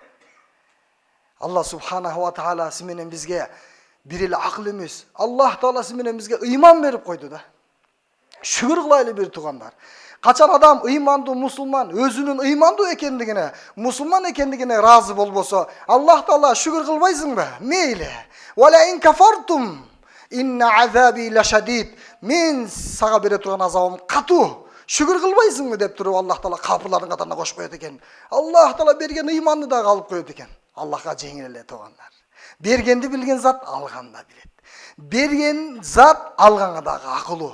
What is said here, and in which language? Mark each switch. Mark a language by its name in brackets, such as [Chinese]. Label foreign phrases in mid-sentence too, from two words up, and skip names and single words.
[Kyrgyz] Алла [Arabic] سبحانه وتعالى [Kyrgyz] сиз менен бизге бир эле акыл эмес. Аллах Таала сиз менен бизге ыйман берип койду да. Шүгүр кылайлы бир туугандар. Качан адам ыймандуу мусулман, өзүнүн ыймандуу экендигине, мусулман экендигине ыраазы болбосо, Аллах Таала шүгүр кылбайсыңбы? Мейли. [Arabic] ولئن كفرتم إن عذابي لشديد. [Kyrgyz] Мен сага бере турган азабым катуу. Шүгүр кылбайсыңбы деп туруп Аллах Таала капырлардын катарына кошуп коет экен. Аллах Таала берген ыйманды дагы алып коет экен. Аллахка жеңил эле туугандар. Бергенди билген зат алганда билет. Берген зат алганга дагы акылуу.